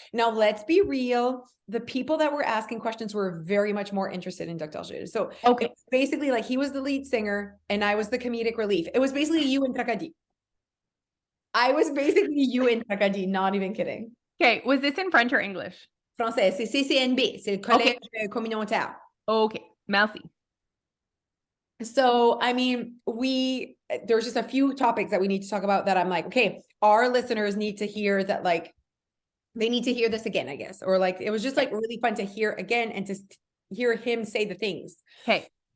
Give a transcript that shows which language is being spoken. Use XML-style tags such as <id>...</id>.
<en>Now, let's be real. The people that were asking questions were very much more interested in Dr. Jules. So Okay. it's basically like he was the lead singer and I was the comedic relief. It was basically you and Takadi. I was basically you and Takadi, not even kidding. Okay. Was this in French or English?</en> <fr>Français, c'est CCNB, c'est le</fr> <en>Okay.</en> <fr>collège communautaire. Okay. Merci.</fr> <en>So, I mean, there's just a few topics that we need to talk about that I'm like, okay, our listeners need to hear that, like, they need to hear this again, I guess. Or like, it was just like really fun to hear again and to hear him say the things. Okay.</en>